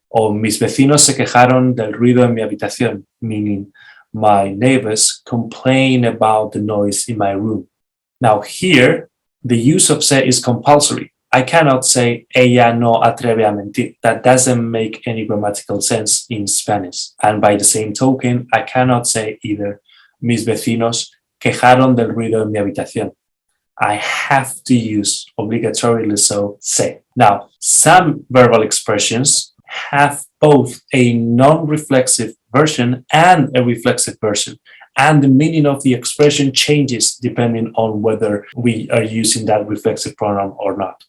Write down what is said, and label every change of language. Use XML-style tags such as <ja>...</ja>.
<es>Or mis vecinos se quejaron del ruido en mi habitación,</es> <en>meaning my neighbors complain about the noise in my room. Now here, the use of se is compulsory. I cannot say</en> <es>ella no atreve a mentir.</es> <en>That doesn't make any grammatical sense in Spanish. And by the same token, I cannot say either</en> <es>mis vecinos quejaron del ruido en mi habitación.</es> <en>I have to use obligatorily so se. Now, some verbal expressions have both a non-reflexive version and a reflexive version. And the meaning of the expression changes depending on whether we are using that reflexive pronoun or not.</en>